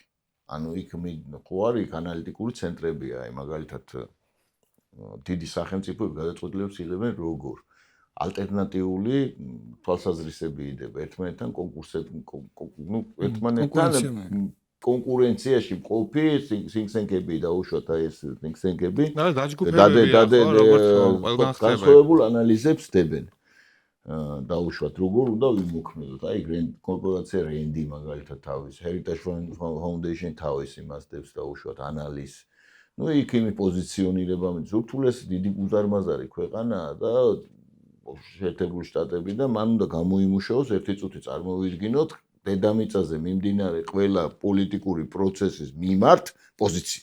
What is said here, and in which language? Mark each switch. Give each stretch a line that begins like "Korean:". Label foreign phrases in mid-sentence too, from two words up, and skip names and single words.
Georgian: ანუ იქ ხო არის ანალიტიკური ცენტრებია, აი მაგალითად დიდი სახელმწიფოები გადაწყვეტილებას იღებენ როგორ ალტერნატიული თვალსაზრისები იდება ერთმანეთთან ერთმანეთთან კონკურენციაში მყოფი think-tank-ები დაუშვათ აი ეს think-tank-ები განსხვავებულ ანალიზებს დებენ დაუშვათ როგორ უნდა ვიმოქმედოთ აი კორპორაცია რენდი მაგალითად თავის Heritage Foundation თავის იმას დებს დაუშვათ ანალიზს ну იქ იმი პოზიციონირება მიწურთულეს დიდი უზარმაზარი ქვეყანაა და შეერთებული შტატები და მან უნდა გამოიმუშაოს ერთი წუთი წარმოვიდგინოთ დედამიწაზე მიმდინარე ყველა პოლიტიკური პროცესის მიმართ პოზიცია.